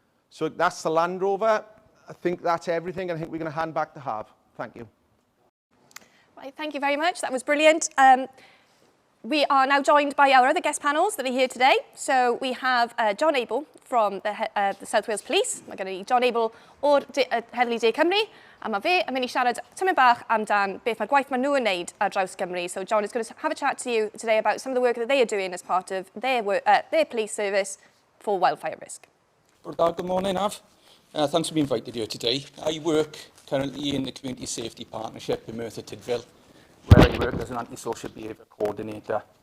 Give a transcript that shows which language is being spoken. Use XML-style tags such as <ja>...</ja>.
<en>So that's the Land Rover. I think that's everything. I think we're going to hand back to Harv. Thank you. Right, thank you very much. That was brilliant. We are now joined by our other guest panels that are here today. So we have John Abel from the South Wales Police.</en> <cy>Mae gen i John Abel o'r Heddlu De Cymru. A mae fe yn mynd i siarad tymor bach amdan beth mae'r gwaith maen nhw yn neud ar draws Cymru.</cy> <en>So John is going to have a chat to you today about some of the work that they are doing as part of their police service for wildfire risk. Good morning, Av. Thanks for being invited here today. I work currently in the Community Safety Partnership in Merthyr Tydfil, where I work as an antisocial behaviour coordinator.</en>